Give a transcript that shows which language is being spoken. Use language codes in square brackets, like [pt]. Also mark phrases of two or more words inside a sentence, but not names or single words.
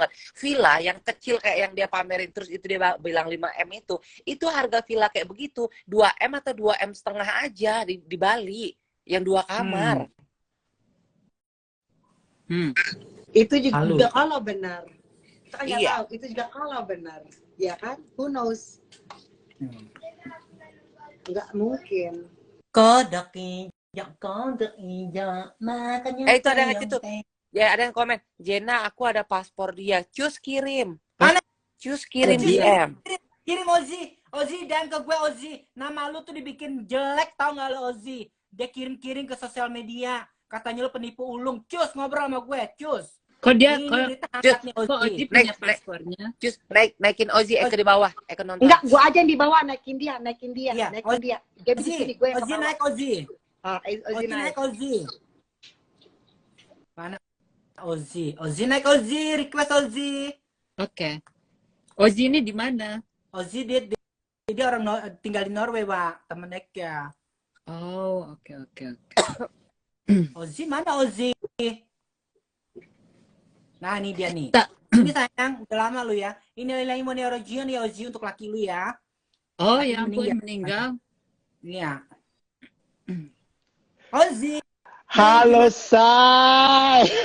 [id] Villa yang kecil kayak yang dia pamerin terus itu dia bilang 5M itu harga villa kayak begitu 2M atau 2M setengah aja di Bali yang 2 kamar. Itu juga kalau benar. Kita kan nggak Iya. tahu, itu juga kalau benar. Ya kan? [en] Who knows? [id] Nggak mungkin. Kodok hijau, makanya Itu ada yang gitu. Ya, ada yang komen, Jena, aku ada paspor dia. Cus kirim. Mana? Cus kirim Cus, DM. Kirim Ozi dan ke gue Ozi. Nama lu tuh dibikin jelek, tau gak lu Ozi? Dia kirim-kirim ke sosial media. Katanya lu penipu ulung. Cus, ngobrol sama gue, cus. Kok dia Ini kok berita angkat nih Oji Ozi. punya paspornya? Cus, naikin Ozi ke di bawah. Ke nonton. Enggak, gua aja yang di bawah, naikin dia. Iya, Naikin dia. Dia di sini, gue yang Ozi ke bawah. naik Ozi. Ozi naik. Ozi. Mana Ozi? Ozi naik Ozi, request Ozi. Oke. Oji ini di mana? Ozi dia orang tinggal di Norway, Pak. Temen Eka. Oh, oke. Ozi mana Ozi? Nah, ini dia nih. Tak. Ini sayang, udah lama lu ya. Ini nilai Monerogion ya Ozi untuk laki lu ya. Oh, Laki ya ampun, meninggal. Iya. Ozi. Halo, Say.